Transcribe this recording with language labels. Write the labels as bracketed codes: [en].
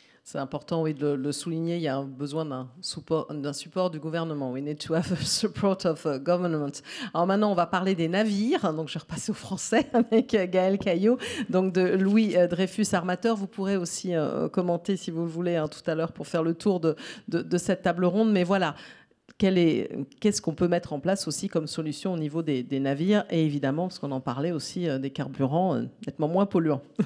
[fr] C'est important, oui, de le souligner. Il y a besoin d'un support du gouvernement. [en] We need to have the support of government. [fr] Alors maintenant, on va parler des navires. Donc, je vais repasser au français avec Gaël Caillot, donc de Louis Dreyfus Armateur. Vous pourrez aussi commenter, si vous le voulez, tout à l'heure pour faire le tour de cette table ronde. Mais voilà, qu'est-ce qu'on peut mettre en place aussi comme solution au niveau des navires, et évidemment, parce qu'on en parlait aussi, des carburants nettement moins polluants.